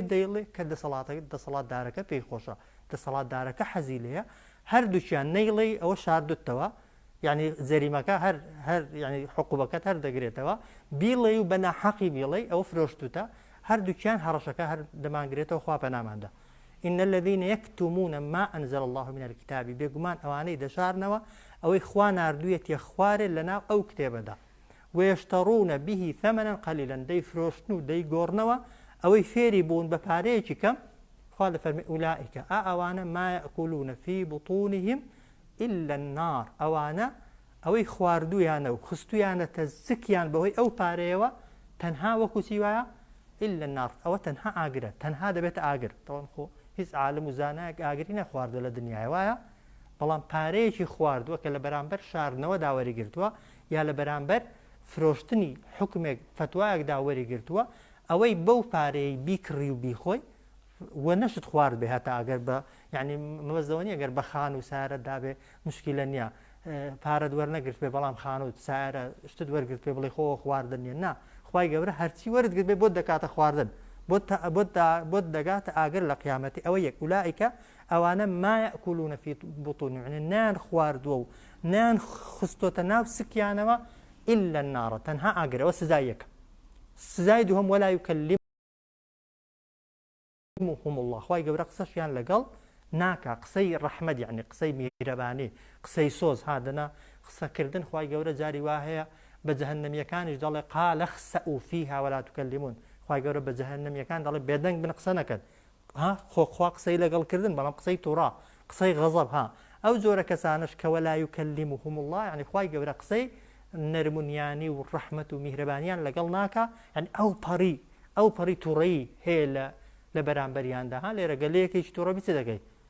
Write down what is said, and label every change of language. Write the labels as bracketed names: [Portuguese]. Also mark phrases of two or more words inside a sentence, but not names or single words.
[Central Kurdish] دەیڵێ کە دەسەڵاتدارەکە پێی خۆشە دەسەڵاتدارەکە حەزی لێیە هەردووچیان نەیڵێ ئەوە شاردوتەوە یعنی زەریمەکە هەر ینی حقوبەکەت هەر دەگرێتەوە بیڵێ و بە ناحەقی بیڵێ ئەوە فرۆشتوتە هەردووچیان هەڕەشەکە هەر دەمانگرێتەوە خوا پەناماندا [Arabic] إن الذين يكتمون ما أنزل الله من الكتاب [Central Kurdish] بێگومان ئەوانەی دەشارنەوە ئەوەی خوا ناردوویەتیە خوارێ لەناو ئەو کتێبەدا [Arabic] ويشترون به ثمنا قليلا [Central Kurdish] دەیفرۆشتن و دەیگۆڕنەوە ئەوەی فێری بوون بە پارەیەکی کەم خوا دەفەرمێ ئولائیک ئەوانە [Arabic] ما يأكلون في بطونهم إلا النار [Central Kurdish] ئەوانە ئەوەی خواردویانە و خستویانەتە زکیان بەهۆی ئەو پارەیەوە تەنها وەکو چیوایە [Arabic] إلا النار [Central Kurdish] ئەوە تەنها ئاگرە تەنها دەبێتە ئاگر تەواو خۆ هیچ عالم و زانایەک ئاگری نەخواردە لە دنیای وایە بەڵام پارەیەکی خواردووە کە لە بەرامبەر شاردنەوە داوەری گرتووە یا لە بەرامبەر فرۆشتنی حکمێک فتوایەک داوەری گرتووە ئەوەی بەو پارەی بیکڕی و بیخۆی وە نەشت خوارد بێ هەتا ئەگەر بە یعنی مەبەستەوەنی ئەگەر بە خان و سارە دابێ مشکلە نییە پارەت وەرنەگرت پێ بەڵام خان و سارە شتت وەرگرت پێ بڵێ خۆ خواردن نیە نا خوای گەورە هەرچی وەرتگرت بێ بۆ دەکاتە خواردن بۆ دەگاتە ئاگر لە قیامەتی ئەوە یەک ئولائیکە ئەوانە [Arabic] ما یەئکولونە فی بوتونهم [Central Kurdish] یعنی نان خواردووە و نان خستۆتە ناو سکیانەوە [Arabic] إلا النار [Central Kurdish] تەنها ئاگر ئەوە سزای یەکە سزای دووەم [Arabic] ولا یکلمهم [Central Kurdish] الله خوای گەورە قسەشیان لەگەڵ ناکا قسەی ڕەحمەت یعنی قسەی میهرەبانی قسەی سۆز هادەنا قسەکردن خوای گەورە جاری وا هەیە بە جەهەنەمیەکانیش دەڵێ [Arabic] قال اخسئوا فيها ولا تكلمون [Central Kurdish] خوای گەورە بە جەهەنەمیەکان دەڵێ بێدەنگ بن قسە نەکەن خوا قسەی لەگەڵکردن بەڵام قسەی تووڕا قسەی غەزەب ئەو جۆرە کەسانش کە [Arabic] ولا یکلمهم الله [Central Kurdish] یعنی خوای گەورە قسەی نەرمونیانی و ڕەحمەت و میهرەبانیان لەگەڵ ناکا یعنی ئەو پەڕی تووڕەیی هەیە لە بەرامبەریاندا لێرە گەلەیەکێکی تووڕە چ دەکەی